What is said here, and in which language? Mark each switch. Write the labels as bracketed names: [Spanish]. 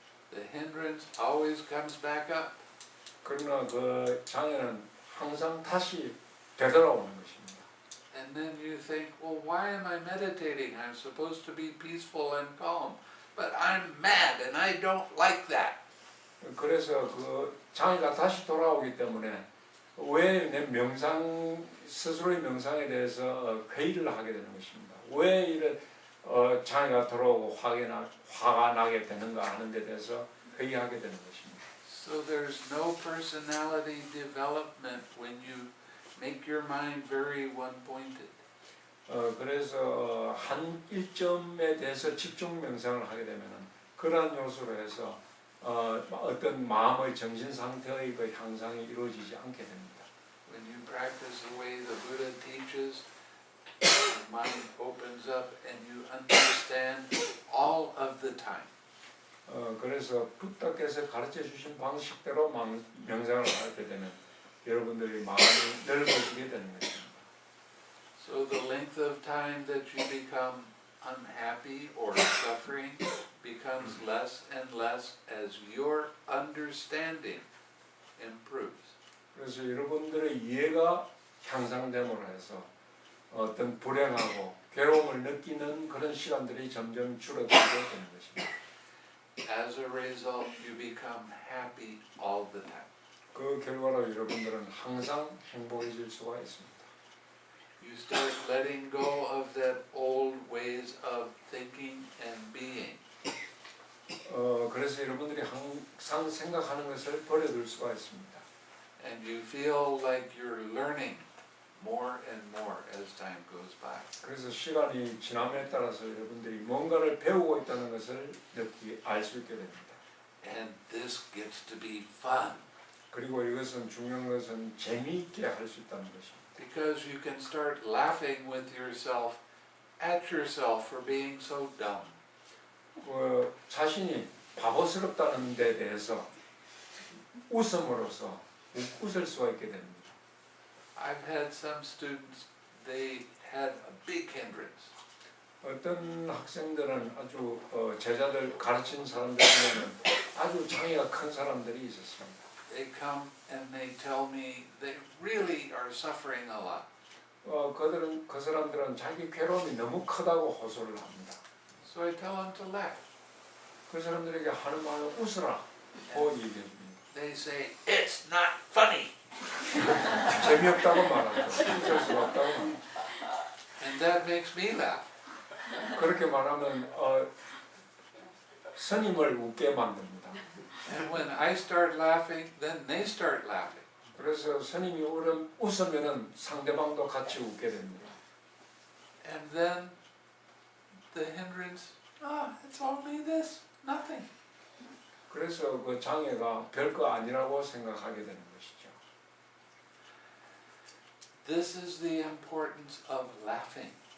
[English] the hindrance always comes back up. [Korean] 그러나 그 장애는 항상 다시 되돌아오는 것입니다. [English] And then you think, well, why am I meditating? I'm supposed to be peaceful and calm, but I'm mad and I don't like that. [Korean] 그래서 그 장애가 다시 돌아오기 때문에 왜 내 명상 스스로의 명상에 대해서 회의를 하게 되는 것입니다. 왜 이런 장애가 돌아오고 화가 나게 되는가 하는 데 대해서 회의하게 되는 것입니다. [English] So there's no personality development when you make your mind very one-pointed. [Korean] 그래서 한 일점에 대해서 집중 명상을 하게 되면은 그러한 요소로 해서 어떤 마음의 정신 상태의 그 향상이 이루어지지 않게 됩니다. [English] When you practice the way the Buddha teaches, your mind opens up and you understand all of the time. [Korean] 그래서 부처께서 가르쳐 주신 방식대로 명상을 하게 되면 여러분들의 마음이 넓어지게 되는 것입니다. [English] So the length of time that you become unhappy or suffering becomes less and less as your understanding improves. [Korean] 그래서 여러분들의 이해가 향상됨으로 해서 어떤 불행하고 괴로움을 느끼는 그런 시간들이 점점 줄어들게 되는 것입니다. [English] As a result, you become happy all the time. [Korean] 그 결과로 여러분들은 항상 행복해질 수가 있습니다. [English] You start letting go of that old ways of thinking and being. [Korean] 그래서 여러분들이 항상 생각하는 것을 버려둘 수가 있습니다. [English] And you feel like you're learning more and more as time goes by. [Korean] 그래서 시간이 지남에 따라서 여러분들이 뭔가를 배우고 있다는 것을 알 수 있게 됩니다. [English] And this gets to be fun. [Korean] 그리고 이것은 중요한 것은 재미있게 할 수 있다는 것입니다. [English] Because you can start laughing with yourself at yourself for being so dumb. [Korean] 자신이 바보스럽다는 데 대해서 웃음으로써 웃을 수가 있게 됩니다. [English] I've had some students, they had a big hindrance. [Korean] 어떤 학생들은 아주 제자들 가르친 사람들 중에는 아주 장애가 큰 사람들이 있었습니다. [English] They come and they tell me they really are suffering a lot. [Korean] 그 사람들은 자기 괴로움이 너무 크다고 호소를 합니다. [English] So I tell them to laugh. [Korean] 그 사람들에게 하는 말은 웃으라 고 얘기합니다. [English] They say, it's not funny. [Korean] 재미없다고 말하죠. 웃을 수가 없다고 말하죠. [English] And that makes me laugh. [Korean] 그렇게 말하면 스님을 웃게 만듭니다. [English] And when I start laughing, then they start laughing. [Korean] 그래서 스님이 웃으면은 상대방도 같이 웃게 됩니다. [English] And then the hindrance, it's only this, nothing. [Korean] 그래서 그 장애가 별거 아니라고 생각하게 되는 것이죠. [English] This is the importance of laughing.